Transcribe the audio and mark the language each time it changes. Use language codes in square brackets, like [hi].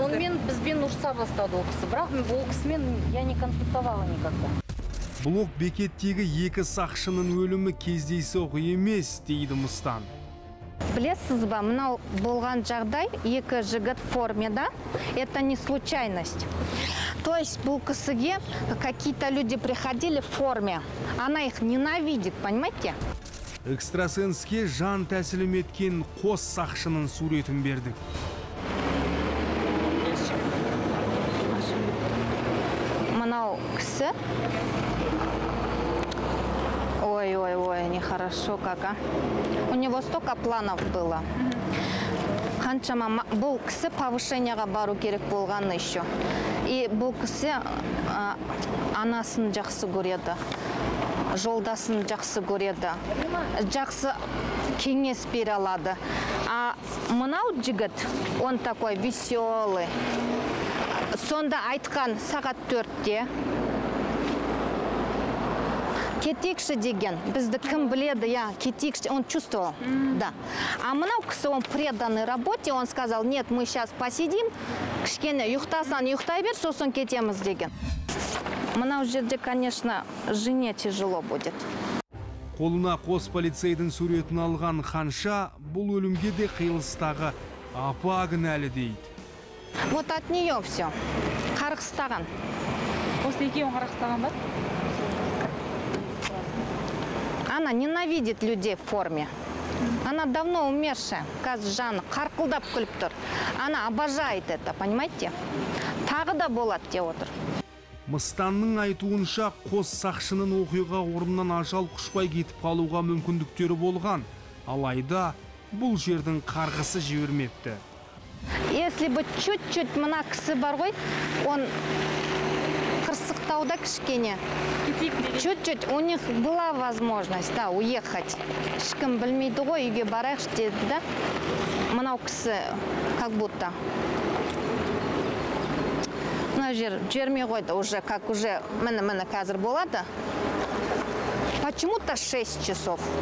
[kk] Сонымен бізбен ұрса бастады ол кісі. Бірақ ол кісімен [ru] я не конфликтовала никогда. [kk] Блок бекеттегі екі сақшының өлімі кездейсоқ емес, дейді Мыстан. Білесіз ба, мынау болған жағдай, екі жігіт формеда, [ru] это не случайность. То есть [kk] бұл кісіге [ru] какие-то люди приходили в форме, она их ненавидит, понимаете? [kk] Экстрасенске жан тәсілім еткен қос сақшының суретін бердік. Мынау кісі. [ru] Ой, нехорошо как, а. У него столько планов было. [kk] Қаншама бұл кісі повышениеға бару керек болған еще. И бұл кісі анасын жақсы көреді. Жолдасын жақсы көреді. Жақсы кеңес бере алады. [ru] А [kk] мынау жігіт, [ru] он такой веселый. [kk] Сонда айтқан сағат 4-те. Кетекші деген, бізді кім біледі, кетекші, [ru] он чувствовал, да. А [kk] мынау кісі, [ru] он преданный работе, он сказал, нет, мы сейчас посидим, [kk] кішкене ұйықтасан ұйықтай бер, сосын кетеміз деген. Мынау жерде, [ru] конечно, жене тяжело будет. [kk] Қолына қос полицейдің суретін алған Ханша бұл өлімге де қиылыстағы апа кінәлі дейді. [ru] Вот от нее все. [kk] Қарғыстаған. Осы екеуін қарғыстаған ба? [ru] Она ненавидит людей в форме. Она давно умершая, Казжан, [kk] қарқылдап күліп тұр. [ru] Она обожает это, понимаете? [kk] Тағы да болады деп отыр. Мыстанның айтуынша қос сақшының оқиға орнынан ажал құшпай кетіп қалуға мүмкіндіктері болған. Алайда бұл жердің қарғысы жібермепті. [ru] Если бы чуть-чуть [kk] мына кісі бар ғой, он қырсықтауда кішкене. [ru] Чуть-чуть у них была возможность, да, уехать. [kk] Ешкім білмейді ғой, үйге барайықшы деді, да? Мынау кісі [ru] как будто. [kk] Мына жермей қойды уже, как уже мені қазір болады. [ru] Почему-то 6 часов.